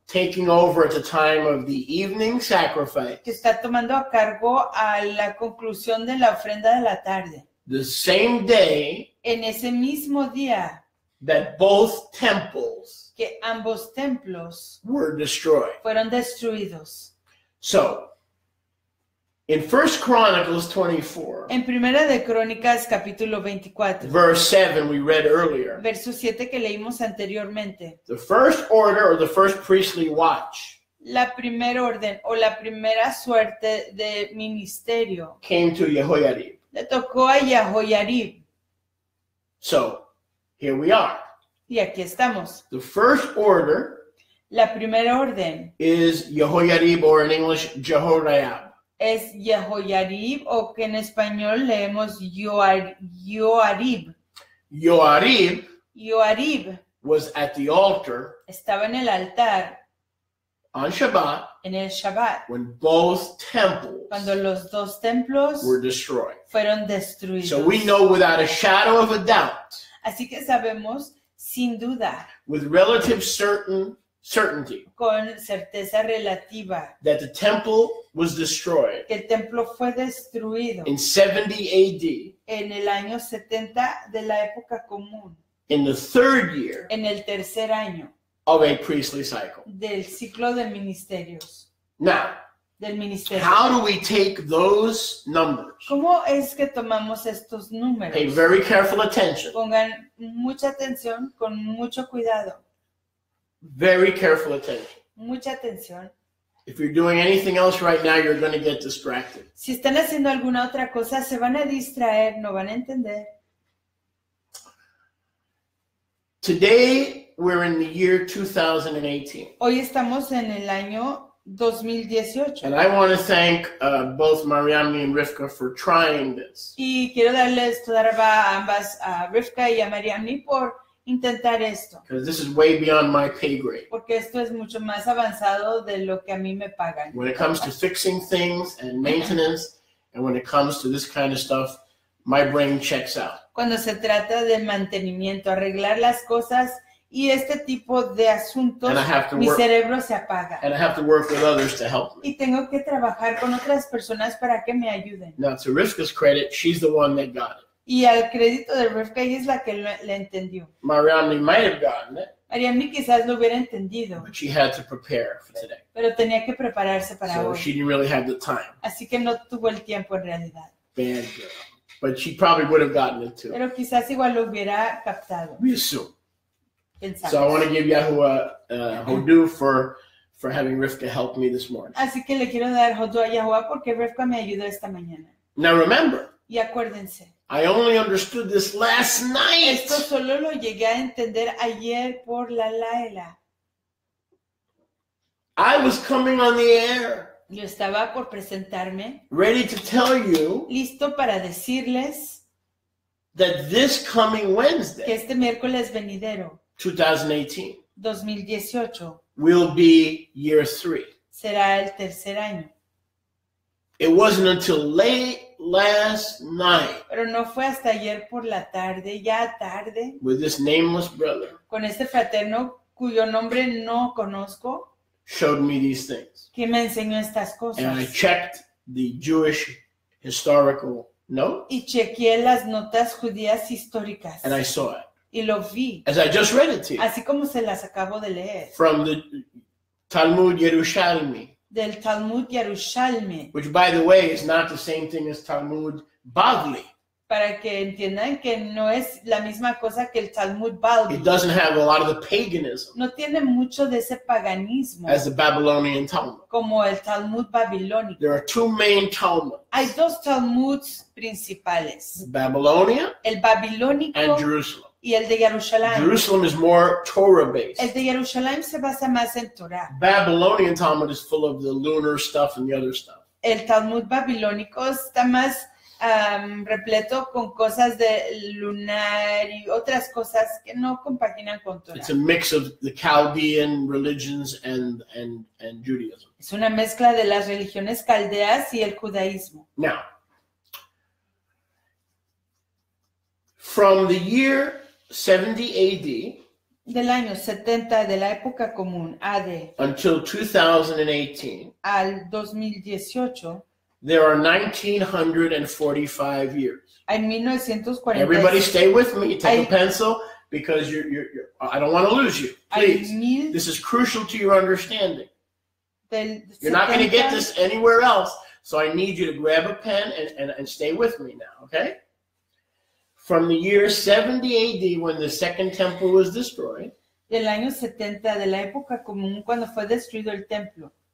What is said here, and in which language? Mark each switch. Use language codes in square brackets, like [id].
[en] taking over at the time of the evening sacrifice, [es] que está tomando a cargo a la conclusión de la ofrenda de la tarde. [en] the same day [es] En ese mismo día [en] that both temples [es] que ambos templos [en] were destroyed. [es] fueron destruidos. [en] So, in 1 Chronicles 24, [es] En Primera de Crónicas, capítulo 24, [en] verse 7, we read earlier, [es] verso 7 que leímos anteriormente, [en] the first order or the first priestly watch [es] la primera orden o la primera suerte de ministerio [en] came to Jehoiarib. [es] le tocó a Jehoiarib. [en] So, here we are. [es] Y aquí estamos. [en] The first order [es] La primera orden [en] is Jehoiarib, or in English, Jehoiarib. [es] es Jehoiarib, o que en español leemos Yoarib. [en] Yoarib was at the altar [es] Estaba en el altar [en] on Shabbat [es] en el Shabbat, [en] when both temples [es] cuando los dos templos [en] were destroyed. [es] fueron destruidos. [en] So we know without a shadow of a doubt, [es] Así que sabemos sin duda, [en] with relative certainty, [es] con certeza relativa, [en] that the temple was destroyed [es] que el templo fue destruido [en] in 70 AD, [es] en el año 70 de la época común, [en] in the third year [es] en el tercer año [en] of a priestly cycle. [es] del ciclo de ministerios, [en] Now, [es] del ministerio. [en] how do we take those numbers? [es] ¿Cómo es que tomamos estos [en] Pay [es] números? [en] very careful attention. [es] Pongan mucha atención, con mucho cuidado, [en] Very careful attention. [es] mucha atención. [en] If you're doing anything else right now, you're going to get distracted. [es] Si están haciendo alguna otra cosa, se van a distraer, no van a entender. [en] Today, we're in the year 2018. [es] Hoy estamos en el año 2018. [en] And I want to thank both Mariamne and Rivka for trying this. [es] Y quiero darles toda a ambas, a Rivka y a Mariamne, por intentar esto. [en] Because this is way beyond my pay grade. [es] Porque esto es mucho más avanzado de lo que a mí me pagan. [en] When it comes to fixing things and maintenance, and when it comes to this kind of stuff, my brain checks out. [es] Cuando se trata de mantenimiento, arreglar las cosas y este tipo de asuntos, [en] And I have to [es] mi [en] work- [es] cerebro se apaga. [en] And I have to work with others to help me. [es] Y tengo que trabajar con otras personas para que me ayuden. [en] Now, to Rivka's credit, she's the one that got it. [es] Y al crédito de Rivka, ella es la que le entendió. [en] Mariamne might have gotten it, [es] Mariamne quizás lo hubiera entendido, [en] but she had to prepare for today. [es] pero tenía que prepararse para [en] So [es] hoy. [en] she didn't really have the time. [es] Así que no tuvo el tiempo en realidad. [en] Bad girl. But she probably would have gotten it too. [es] Pero quizás igual lo hubiera captado. [en] We assume. [es] Pensamos. [en] So I want to give Yahuwah Hodu for having Rivka help me this morning. [es] Así que le quiero dar Hodu a Yahuwah porque Rivka me ayudó esta mañana. [en] Now remember, [es] Y acuérdense, [en] I only understood this last night. [es] esto solo lo llegué a entender ayer por la Laila. [en] I was coming on the air, [es] Yo estaba por presentarme, [en] ready to tell you [es] listo para decirles [en] that this coming [es] que [en] Wednesday, [es] este miércoles venidero, [en] 2018, [es] 2018, [en] will be year 3. [es] será el tercer año. [en] It wasn't until late last night [es] Pero no fue hasta ayer por la tarde, ya tarde, [en] with this nameless brother [es] con este fraterno cuyo nombre no conozco, [en] showed me these things. [es] que me enseñó estas [en] And I [es] cosas. [en] checked the Jewish historical note, [es] Y chequeé las notas judías históricas [en] and I saw it. [es] y lo vi, [en] As I just read it to you, [es] así como se las acabo de leer, [en] from the Talmud Yerushalmi, [es] del Talmud Yerushalmi, [en] which, by the way, is not the same thing as Talmud Bavli. [es] para que entiendan que no es la misma cosa que el Talmud [en] It [es] Bavli. [en] doesn't have a lot of the paganism [es] No tiene mucho de ese paganismo [en] as the Babylonian Talmud. [es] como el Talmud babilónico. [en] There are two main Talmuds, [es] Hay dos Talmuds principales, [en] Babylonia [es] el babilónico [en] and Jerusalem. [es] y el de Jerusalén. [en] Jerusalem is more Torah-based. [es] El de Jerusalén se basa más en Torah. [en] Babylonian Talmud is full of the lunar stuff and the other stuff. [es] El Talmud babilónico está más repleto con cosas de lunar y otras cosas que no compaginan con Torah. [en] It's a mix of the Chaldean religions and Judaism. [es] Es una mezcla de las religiones caldeas y el judaísmo. [en] Now, from the year 70 AD [es] del año 70 de la época común AD [en] until 2018, [es] al 2018, [en] there are 1945 years. [es] hay 1940. [en] Everybody stay with me. Take [es] Hay- [en] a pencil because I don't want to lose you. [es] Hay [en] Please. [es] mil [en] This is crucial to your understanding. [es] del [en] You're not going to [es] 70. [en] get this anywhere else. So I need you to grab a pen and stay with me now, okay? From the year 70 AD, when the second temple was destroyed, [es] Del año 70 de la época común cuando fue destruido el templo